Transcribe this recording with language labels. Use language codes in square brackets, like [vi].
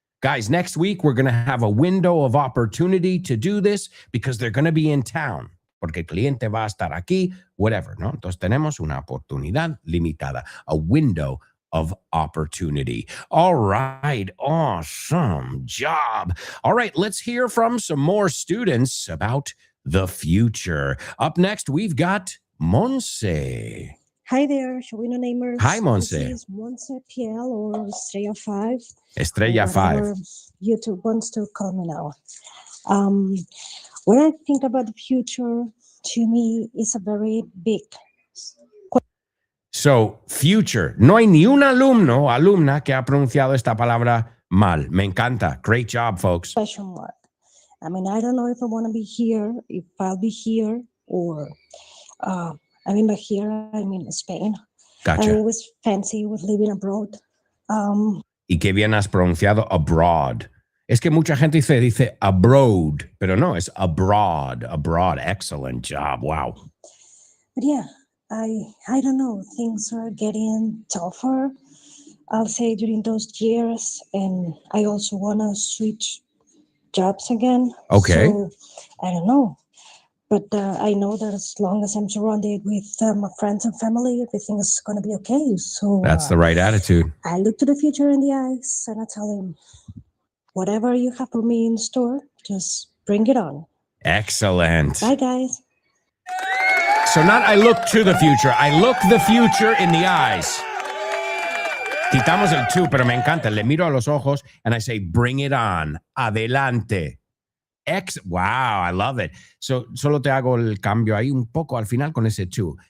[en] Guys, next week, we're going to have a window of opportunity to do this because they're going to be in town. [es] Porque el cliente va a estar aquí, whatever, ¿no? Entonces tenemos una oportunidad limitada, [en] a window of opportunity. All right, awesome job. All right, let's hear from some more students about the future. Up next, we've got Monse. Hi there, Showino Namers. Hi, Monse. This is Monse PL or Estrella 5. Estrella 5. YouTube wants to call me now. When I think about the future, to me, it's a very big. So, future. [es] No hay ni un alumno o alumna que ha pronunciado esta palabra mal. Me encanta. [en] Great job, folks. Question mark. I mean, I don't know if I want to be here, if I'll be here, or I mean, by here, I mean Spain. Gotcha. I always fancy with living abroad. [es] Y qué bien has pronunciado abroad. Es que mucha gente dice abroad, pero no, es abroad. [en] Abroad. Excellent job. Wow. But yeah, I don't know. Things are getting tougher, I'll say, during those years. And I also want to switch jobs again. Okay. So, I don't know. But I know that as long as I'm surrounded with my friends and family, everything is going to be okay. So that's the right attitude. I look to the future in the eyes and I tell him, whatever you have for me in store, just bring it on. Excellent. Bye, guys. So not I look to the future. I look the future in the eyes. [es] Quitamos el to, pero me encanta. Le miro a los ojos [en] and I say, bring it on. [es] Adelante. [en] Wow, I love it. [es] So, solo te hago el cambio ahí un poco al final con ese to.